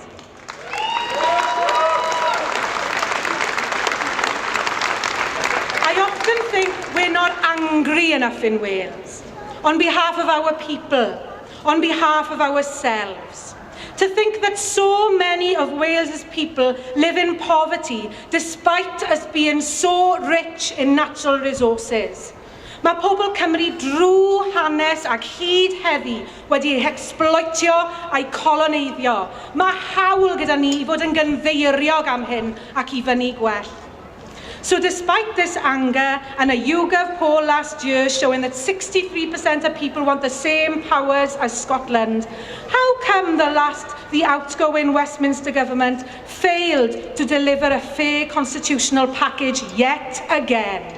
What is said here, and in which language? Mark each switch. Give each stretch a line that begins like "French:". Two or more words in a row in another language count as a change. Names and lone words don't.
English: I often think we're not angry enough in Wales, on behalf of our people, on behalf of ourselves. To think that so many of Wales's people live in poverty despite us being so rich in natural resources.
Welsh: Mae pobl Cymru drwy hanes ac hyd heddi wedi exploitio a'i coloneiddio. Mae hawl gyda ni I fod yn gynddeiriog am hyn ac I fyny gwell.
English: So despite this anger and a YouGov poll last year showing that 63% of people want the same powers as Scotland, how come the outgoing Westminster government failed to deliver a fair constitutional package yet again?